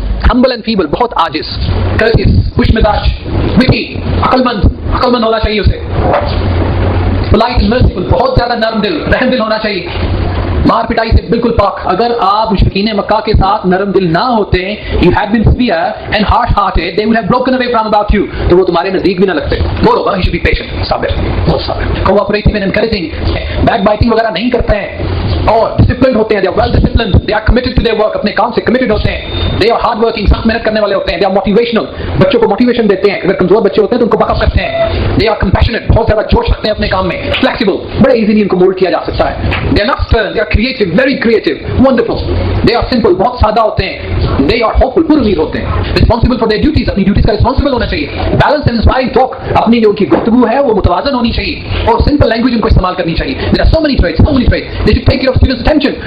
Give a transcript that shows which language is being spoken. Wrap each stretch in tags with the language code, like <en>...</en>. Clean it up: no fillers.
<ur>Humble and fable, بہت عاجز, Curtis, خوش مزاج, وٹی, عقل مند ہونا چاہیے اسے. پولائٹ اینڈ مرسیفل, بہت زیادہ نرم دل, رحم دل ہونا چاہیے. مار پٹائی سے بالکل پاک. اگر آپ مشرکین مکہ کے ساتھ نرم دل نہ ہوتے,</ur> <en>you had been severe and harsh-hearted, they would have broken away from about you,</en> <ur>تو وہ تمہارے نزدیک بھی نہ لگتے.</ur> <en>Moreover, you should be patient, صابر, بہت صابر, cooperative and encouraging, back biting</en> <ur>وغیرہ نہیں کرتے ہیں, اور ڈسپلنڈ ہوتے ہیں.</ur> <en>They are well disciplined, they are committed to their work,</en> <ur>اپنے کام سے committed ہوتے ہیں.</ur> <en>They are hard working,</en> <ur>سخت محنت کرنے والے ہوتے ہیں.</ur> <en>They are motivational,</en> <ur>بچوں کو موٹیویشن دیتے ہیں. اگر کمزور بچے ہوتے ہیں تو ان کو بک اپ کرتے ہیں.</ur> <en>They are compassionate,</en> <ur>بہت زیادہ جوش رکھتے ہیں اپنے کام میں. Flexible, بڑے ایزیلی ان کو مولڈ کیا جا سکتا ہے.</ur> <en>They are not stern, they are creative, very creative, wonderful. They are simple,</en> <ur>بہت سادہ ہوتے ہیں.</ur> <en>They are hopeful,</en> <ur>پر امید ہوتے ہیں.</ur> <en>Responsible for their duties,</en> <ur>اپنی ڈیوٹیز کا responsible ہونا چاہیے.</ur> <en>Balanced and inspiring talk,</en> <ur>اپنی جو ان کی گفتگو ہے وہ متوازن ہونی چاہیے, اور simple language ان کو استعمال کرنی چاہیے.</ur> <en>There are so many traits. They should take care of students' attention.</en>